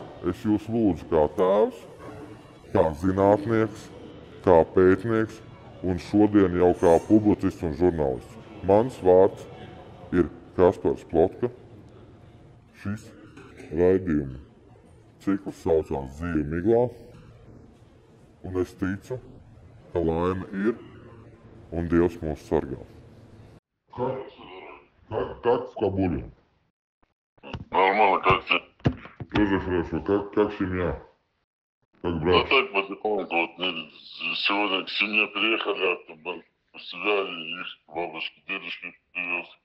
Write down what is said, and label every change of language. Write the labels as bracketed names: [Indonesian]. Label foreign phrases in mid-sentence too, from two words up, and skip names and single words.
[Latvian] Es jūs lūdzu kā tēvs, kā zinātnieks, kā pētnieks un šodien jau kā publicists un žurnālists. Mans vārds ir Kaspars Plotka. Šis raidījuma cikls saucās Zīve miglā. Un es ticu, ka laime ir un Dievs mūs sargā. [Russian] Как в Кабуле? Нормально, как ты? Тоже хорошо. Как семья? Как брат? Да так, потихоньку. Вот, сегодня к семье приехали, у себя и их бабушки, дедушки привез.